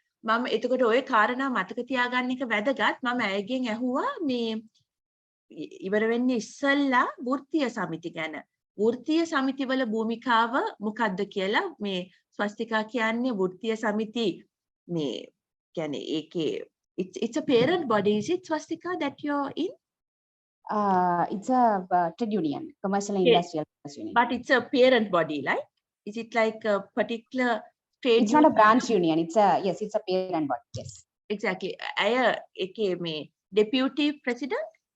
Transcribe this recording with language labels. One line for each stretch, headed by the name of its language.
Sinhala: මම එතකොට ওই කාරණා මතක තියාගන්න එක වැදගත්. මම ඇයගෙන් ඇහුවා මේ ඉවර වෙන්නේ ඉස්සල්ලා වෘත්තීය සමිති ගැන. වෘත්තීය සමිතිවල භූමිකාව මොකක්ද කියලා මේ ස්වස්තිකා කියන්නේ වෘත්තීය සමිති මේ කියන්නේ ඒකේ
English: it's a parent body, is it Swastika that you're in? It's a trade union, commercial and industrial union. But it's a parent body, right? Is it like a particular trade It's not a branch union. It's a parent body. Yes. Exactly.
Sinhala: අය ඒකේ මේ deputy president